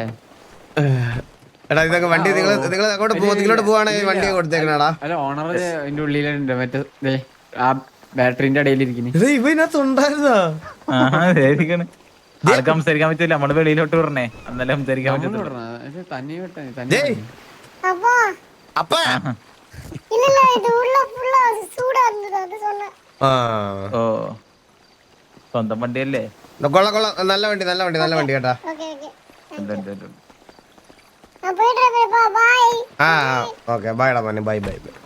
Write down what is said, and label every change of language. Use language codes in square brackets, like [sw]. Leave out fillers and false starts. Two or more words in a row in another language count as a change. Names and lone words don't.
[ml] എടാ ഇതൊക്കെ വണ്ടി നിങ്ങൾ അങ്ങോട്ട് നിങ്ങളോട് പോവാണെങ്കിൽ വണ്ടി കൊടുത്തേക്കണടാ. അല്ല ഓണർ അതിന്റെ ഉള്ളിലുണ്ട്, മറ്റേ ആ ബാറ്ററിന്റെ ഇടയിലിരിക്കുന്നു. ഇവ ഇതിനകത്ത് ഉണ്ടായിരുന്നാ? ആൾക്ക് സംസാരിക്കാൻ പറ്റില്ല, നമ്മള് വെളിയിലോട്ട് പറഞ്ഞേ അന്നല്ലേ സംസാരിക്കാൻ പറ്റുള്ളൂ. തന്നെ [ta] அப்பா [ml] അപ്പാ [ta] இல்ல இல்ல இது உள்ள ஃபுல்லா சூடா இருந்தது அது சொன்னேன் [ml] ഓ സ്വന്തം വണ്ടിയല്ലേ? കൊള്ളാം നല്ല വണ്ടി കേട്ടാ. [en] okay okay [ta] நான் போயிடுறேன் பா பை [ml] ആ [en] okay bye [ml] മോനെ, ബൈ.